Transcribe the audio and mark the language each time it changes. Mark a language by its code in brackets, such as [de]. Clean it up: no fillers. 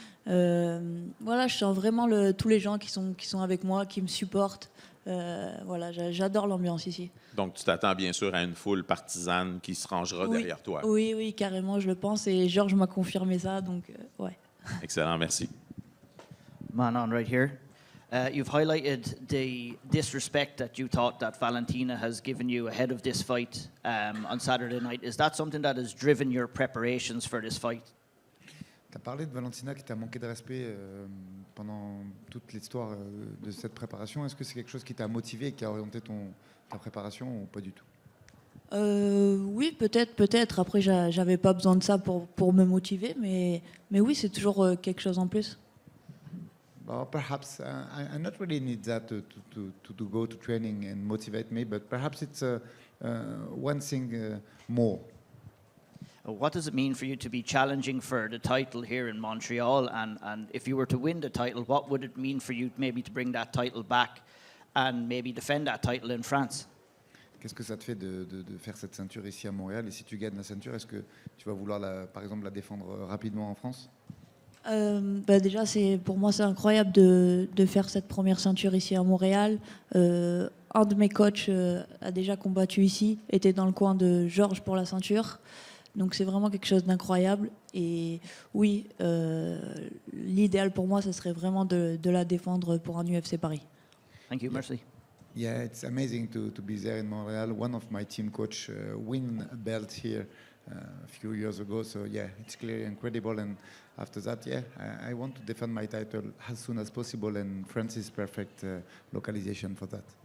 [fr] Voilà, je sens vraiment tous les gens qui sont avec moi, qui me supportent. Voilà, j'adore l'ambiance ici. Donc, tu t'attends bien sûr à une foule partisane qui se rangera derrière toi. Oui, oui, carrément, je le pense. Et Georges m'a confirmé ça, donc ouais. Excellent, merci. [en] Manon, right here. You've highlighted the disrespect that you thought that Valentina has given you ahead of this fight on Saturday night. Is that something that has driven your preparations for this fight? [fr] Tu as parlé de Valentina qui t'a manqué de respect pendant toute l'histoire de cette préparation. Est-ce que c'est quelque chose qui t'a motivé et qui a orienté ta préparation ou pas du tout? Oui, peut-être. Après, j'avais pas besoin de ça pour me motiver, mais oui, c'est toujours quelque chose en plus. [en] Well, perhaps I not really need that to go to training and motivate me, but perhaps it's one thing more. What does it mean for you to be challenging for the title here in Montreal? And if you were to win the title, what would it mean for you maybe to bring that title back and maybe defend that title in France? [fr] Qu'est-ce que ça te fait de faire cette ceinture ici à Montréal? Et si tu gagnes la ceinture, est-ce que tu vas vouloir, par exemple, la défendre rapidement en France? Déjà, pour moi, c'est incroyable de faire cette première ceinture ici à Montréal. Un de mes coachs a déjà combattu ici, était dans le coin de Georges pour la ceinture. Donc c'est vraiment quelque chose d'incroyable. Et oui, l'idéal pour moi, ce serait vraiment de la défendre pour un UFC Paris. [en] Thank you, [fr] merci. [en] Yeah, it's amazing to be there in Montreal. One of my team coach win a belt here a few years ago. So yeah, it's clearly incredible. And after that, yeah, I want to defend my title as soon as possible. And France is perfect localization for that.